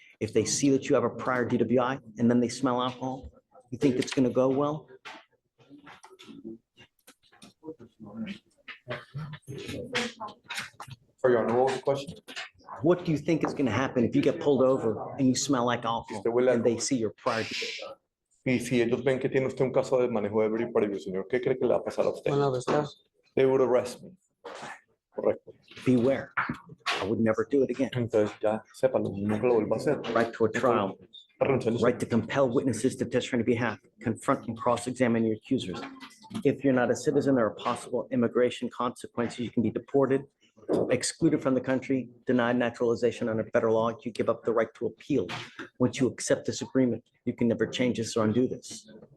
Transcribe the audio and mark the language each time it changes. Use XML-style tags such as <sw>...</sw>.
<en>If they see that you have a prior DWI and then they smell alcohol, you think it's going to go well? for your honor, what was the question? What do you think is going to happen if you get pulled over and you smell like alcohol and they see your prior DWI?</en> <es>Y si ellos ven que tiene usted un caso de manejo de ebrio y previo, señor, ¿qué cree que le va a pasar a usted? Van a arrestar.</es> <en>They would arrest me. Correcto. Beware. I would never do it again.</en> <es>Entonces ya sépalo, nunca lo vuelva a hacer.</es> <en>Right to a trial,</en> <es>Renunciar.</es> <en>right to compel witnesses to testify on your behalf, confront and cross-examine your accusers. If you're not a citizen, there are possible immigration consequences. You can be deported, excluded from the country, denied naturalization under federal law. You give up the right to appeal. Once you accept this agreement, you can never change this or undo this.</en>